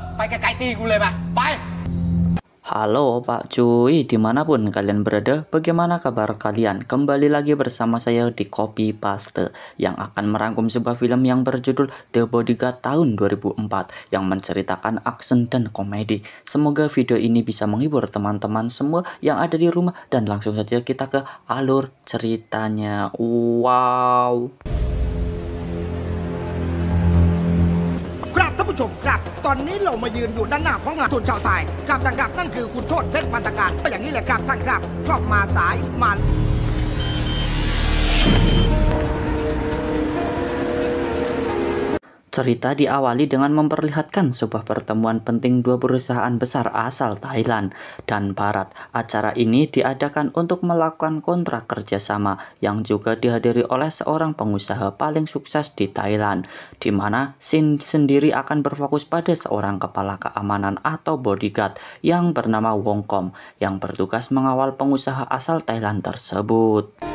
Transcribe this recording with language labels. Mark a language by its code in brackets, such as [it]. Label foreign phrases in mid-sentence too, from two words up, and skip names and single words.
[th] ไกลๆตีกูเลยไป [id] Halo Pak Cuy, dimanapun kalian berada, bagaimana kabar kalian? Kembali lagi bersama saya di Copy Paste yang akan merangkum sebuah film yang berjudul The Bodyguard tahun 2004 yang menceritakan action dan komedi. Semoga video ini bisa menghibur teman-teman semua yang ada di rumah dan langsung saja kita ke alur ceritanya. Wow. [th] ครับท่านผู้ชมครับตอนนี้เรามายืนอยู่ด้านหน้าของงานทุนชาวไทยครับท่านครับนั่นคือคุณโชติเพชรพันธการก็อย่างนี้แหละครับท่านครับชอบมาสายมา [id] Cerita diawali dengan memperlihatkan sebuah pertemuan penting dua perusahaan besar asal Thailand dan Barat. Acara ini diadakan untuk melakukan kontrak kerjasama yang juga dihadiri oleh seorang pengusaha paling sukses di Thailand, di mana Shin sendiri akan berfokus pada seorang kepala keamanan atau bodyguard yang bernama Wong Kom yang bertugas mengawal pengusaha asal Thailand tersebut.